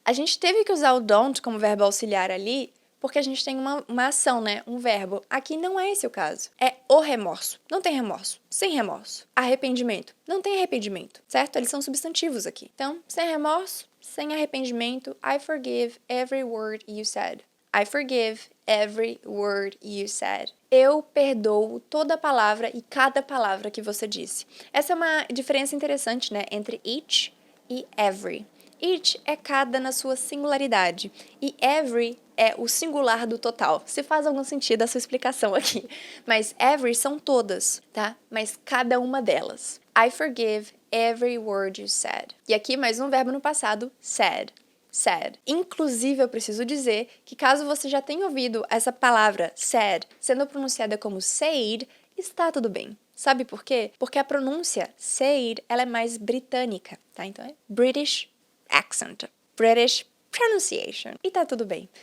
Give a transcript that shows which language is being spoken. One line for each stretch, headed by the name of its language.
Portuguese: A gente teve que usar o don't como verbo auxiliar ali, porque a gente tem uma ação, né? Um verbo. Aqui não é esse o caso. É o remorso. Não tem remorso. Sem remorso. Arrependimento. Não tem arrependimento, certo? Eles são substantivos aqui. Então, sem remorso, sem arrependimento,
English: I forgive every word you said. I forgive every word you said.
Portuguese: Eu perdoo toda palavra e cada palavra que você disse. Essa é uma diferença interessante, né? Entre each e every. Each é cada na sua singularidade e every é o singular do total. Se faz algum sentido essa explicação aqui. Mas every são todas, tá? Mas cada uma delas.
English: I forgive every word you said.
Portuguese: E aqui mais um verbo no passado, said. Said. Inclusive, eu preciso dizer que caso você já tenha ouvido essa palavra said sendo pronunciada como said, está tudo bem. Sabe por quê? Porque a pronúncia said, ela é mais britânica, tá? Então é
English: British accent, British pronunciation.
Portuguese: E tá tudo bem.